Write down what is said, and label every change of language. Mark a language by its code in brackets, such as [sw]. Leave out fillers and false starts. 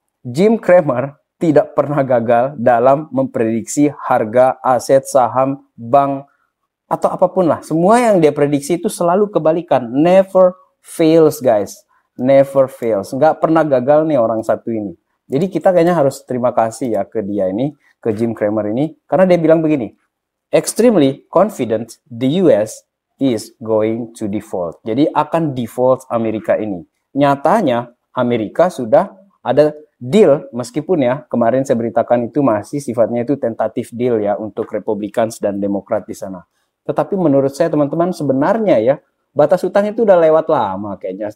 [id] Jim Cramer tidak pernah gagal dalam memprediksi harga aset, saham, bank, atau apapun lah. Semua yang dia prediksi itu selalu kebalikan. [en] Never fails guys. Never fails. [id] Nggak pernah gagal nih orang satu ini. Jadi kita kayaknya harus terima kasih ya ke dia ini, ke Jim Cramer ini. Karena dia bilang begini, [en] extremely confident the US is going to default. [id] Jadi akan default Amerika ini. Nyatanya Amerika sudah ada deal, meskipun ya kemarin saya beritakan itu masih sifatnya itu tentatif deal ya untuk Republicans dan Demokrat di sana. Tetapi menurut saya teman-teman sebenarnya ya batas utang itu udah lewat lama kayaknya.